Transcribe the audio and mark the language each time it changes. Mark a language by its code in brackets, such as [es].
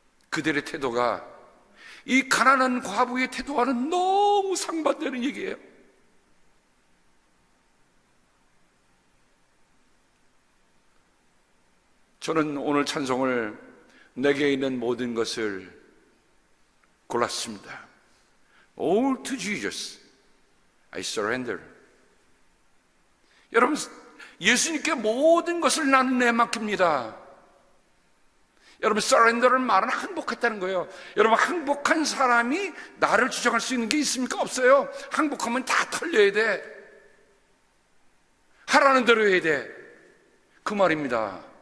[ko] 그들의 태도가 이 가난한 과부의 태도와는 너무 상반되는 얘기예요. 저는 오늘 찬송을 내게 있는 모든 것을 골랐습니다. [en] All to Jesus, I surrender. [ko] 여러분, 예수님께 모든 것을 나는 내맡깁니다. 여러분, surrender는 말은 항복했다는 거예요. 여러분, 항복한 사람이 나를 주장할 수 있는 게 있습니까? 없어요. 항복하면 다 털려야 돼. 하라는 대로 해야 돼. 그 말입니다.